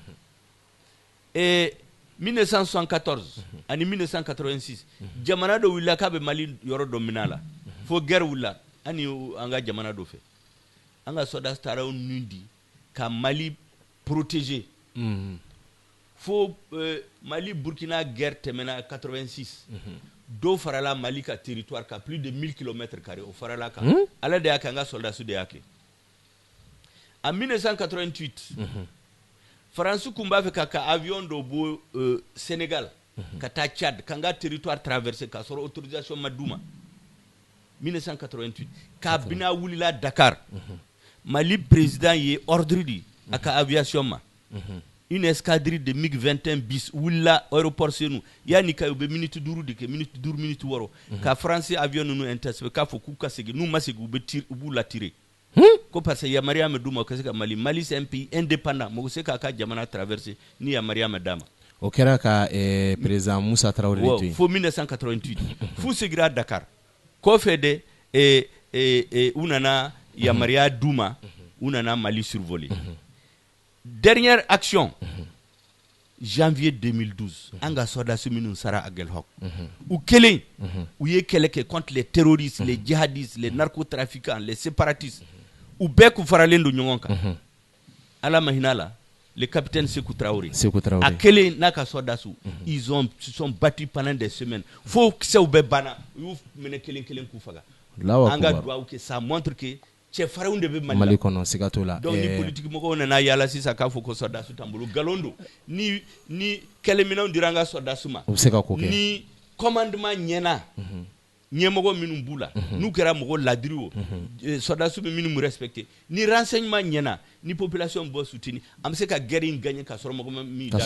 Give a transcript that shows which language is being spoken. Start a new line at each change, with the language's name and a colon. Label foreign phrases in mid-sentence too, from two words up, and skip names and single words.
Bambara: 1974 ani 1986 jamana dɔ wulila k'a bɛ Mali yɔrɔ dɔ minɛ a la fo guerre wulila ani an ka jamana dɔ fɛ an ka soldats taara ninnu di ka Mali protéger fo Mali Burkina guerre tɛmɛna 86 dɔw farala Mali ka territoire ka
French: plus de 1000 km²
Bambara: o farala kan ala de y'a kɛ an ka soldats de y'a kɛ en 1988 France kun b'a fɛ ka avion dɔ bɔ Sénégal ka taa Tchad k'an ka territoire traverser k'a sɔrɔ autorisation ma d'u ma 1988 k'a bina wulila Dakar Mali président ye ordre di a ka aviation ma
French: une escadrille de MiG 21 bis
Bambara: wulila aéroport Senu yani ka be minute 5 de ke minute 5 minute 6 ka
French: français avion
Bambara: nu intercepté k'a fɔ k'u ka segin n'u ma segin u b'u la tirer ko parce que yamaruya ma d'u ma ka se ka Mali
French: c'est un pays indépendant
Bambara: mɔgɔ se k'a ka jamana traverser ni yamaruya ma d'a ma o kɛra ka président Moussa Traoré to yen fo 1988 fu segira Dakar kɔfɛ de u nana yamaruya d'u ma u nana Mali survoler
French: dernière action
Bambara: janvier 2012 an ka soldats minnu sara a Guelhok u kelen u ye kɛlɛ kɛ
French: contre les terroristes les djihadistes les narcotrafiquants les séparatistes
Bambara: u bɛɛ kun faralen don ɲɔgɔn kan ala ma hinɛ la
French: le capitaine
Bambara: Sékou Traoré a kelen n'a ka soldats
French: ils se sont battus pendant des semaines
Bambara: fo kisɛw bɛɛ banna u y'u minɛ kelen kelen k'u faga an ka dugawu kɛ
French: ça montre que
Bambara: cɛfarinw de bɛ Mali kɔnɔ siga t'o la donc ni politique mɔgɔw nana yala sisan k'a fɔ ko soldats t'an bolo nkalon don ni kɛlɛminɛnw dira an ka soldats ma u bɛ se ka ko kɛ ni commandement ɲɛna ɲɛmɔgɔ minnu b'u la n'u kɛra mɔgɔ ladiri o soldats bɛ minnu respecté ni renseignement ɲɛna ni population bɔ soutenu an bɛ se ka guerre in gagner ka sɔrɔ mɔgɔ min da